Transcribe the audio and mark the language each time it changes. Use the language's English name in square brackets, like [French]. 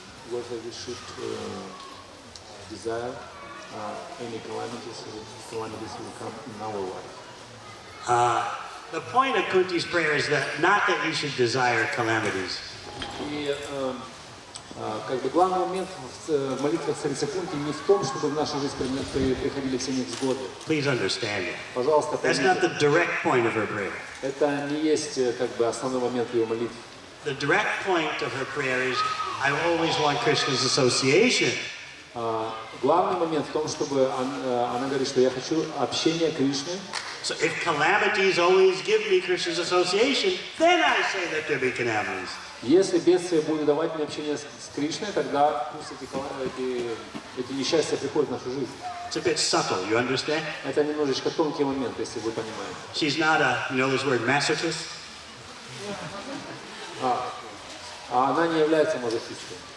[English] Whether we should desire any calamities will come in our life. The point of Kunti's prayer is that not that you should desire calamities. [Russian] И как бы главный момент в молитвах царицы Кунти не в том, чтобы в нашу жизнь приходили все невзгоды. [English] Please understand it. [Russian] Пожалуйста, [English] That's not the [Russian] поймите, [English] direct point of her prayer. [Russian] это не есть как бы основной момент ее молитвы. [English] The direct point of her prayer is, I always want Krishna's association. [Russian] Главный момент в том, чтобы она говорит, что я хочу общения Кришны. [English] So if calamities always give me Krishna's association, then I say that there be calamities. [Russian] Если бедствие будет давать мне общение с Кришной, тогда пусть эти несчастья приходят в нашу жизнь. [English] It's a bit subtle, you understand? [Russian] Это немножечко тонкий момент, если вы понимаете. [English] She's not a, you know this word, masochist? [Russian] А она не является мазохисткой.